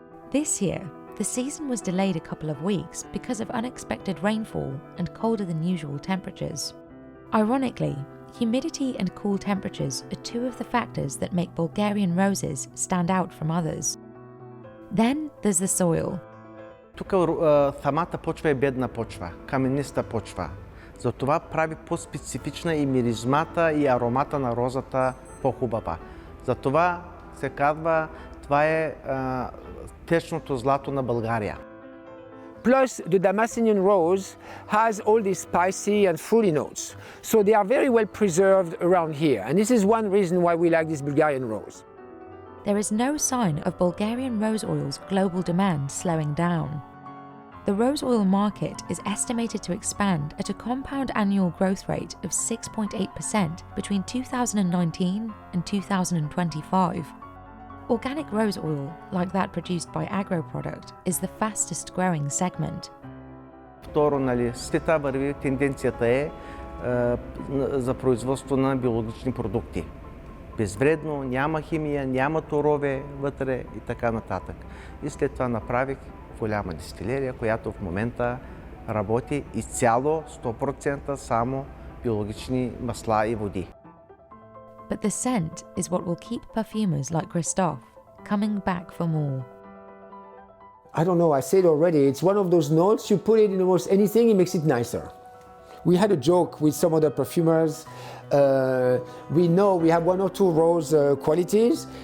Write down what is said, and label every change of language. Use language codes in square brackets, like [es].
[en] This year, the season was delayed a couple of weeks because of unexpected rainfall and colder than usual temperatures. Ironically, humidity and cool temperatures are two of the factors that make Bulgarian roses stand out from others. Then there's the soil. [bg] Тук самата почва е бедна почва, камениста почва. Затова прави по-специфична и миризмата и аромата на розата по-хубава. Затова се казва, това е течното злато на България. [en] Plus, the Damascenian rose has all these spicy and fruity notes. So they are very well preserved around here. And this is one reason why we like this Bulgarian rose. There is no sign of Bulgarian rose oil's global demand slowing down. The rose oil market is estimated to expand at a compound annual growth rate of 6.8% between 2019 and 2025. Organic rose oil, like that produced by Agroproduct, is the fastest growing segment. [bg] Второ, света върви, тенденцията е за производство на биологични продукти. Безвредно, няма химия, няма торове вътре и така нататък. И след това направих голяма дистилерия, която в момента работи изцяло 100% само биологични масла и води. [en] But the scent is what will keep perfumers like Christophe coming back for more. I don't know, I said already, it's one of those notes, you put it in almost anything, it makes it nicer. We had a joke with some other perfumers. We know we have one or two rose qualities.